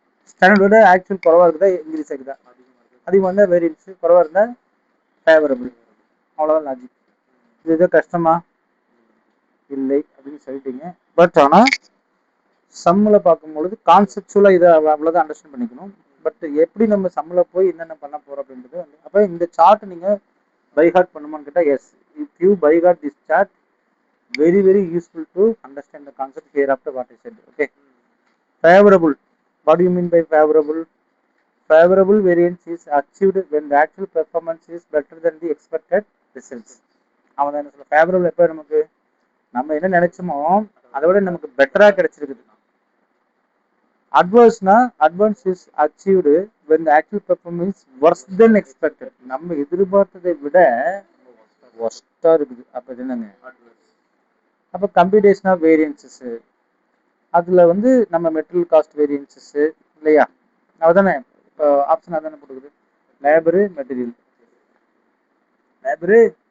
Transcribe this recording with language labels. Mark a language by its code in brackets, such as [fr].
[ta] ஸ்டாண்டர்டோட actual குறவாக இருக்குதா increase ஆகுதா? அதிகமாக இருந்தால் வேரியன்ஸு, குறவாக இருந்தால் ஃபேவரபிள். அவ்வளோதான் லாஜிக். இது எதோ கஷ்டமா இல்லை அப்படின்னு சொல்லிட்டீங்க. பட் ஆனால் சம்மில் பார்க்கும்பொழுது கான்செப்சுவலாக இதை அவ்வளோதான் அண்டர்ஸ்டாண்ட் பண்ணிக்கணும். பட் எப்படி நம்ம சம்மில் போய் என்னென்ன பண்ண போகிறோம் அப்படின்றது வந்து, அப்போ இந்த சார்ட் நீங்கள் பைஹார்ட் பண்ணுமான்னு கேட்டால் S. [en] If you by heart this chart, very very useful to understand the concept hereafter what I said. Okay. Favorable. What do you mean by favorable? Favorable variance is achieved when the actual performance is better than the expected results. [ta] அவன் என்ன சொல்ல? Favourable எப்போ நமக்கு நம்ம என்ன நினைச்சோமோ அதை விட நமக்கு பெட்டரா கிடைச்சிருக்குது. [en] அட்வர்ஸ்னா advance is achieved when the actual performance worse than expected. [ta] நம்ம எதிர்பார்த்ததை விட ஒர்ஸ்டா இருக்குது. அப்போ இது என்னங்க? அப்போ கம்ப்யூட்டேஷன் ஆஃப் வேரியன்சஸ், அதில் வந்து நம்ம மெட்டீரியல் காஸ்ட் வேரியன்சஸ் இல்லையா? அதுதானே இப்போ ஆப்ஷன் அதானே போட்டுக்குது. Labour, material, labour.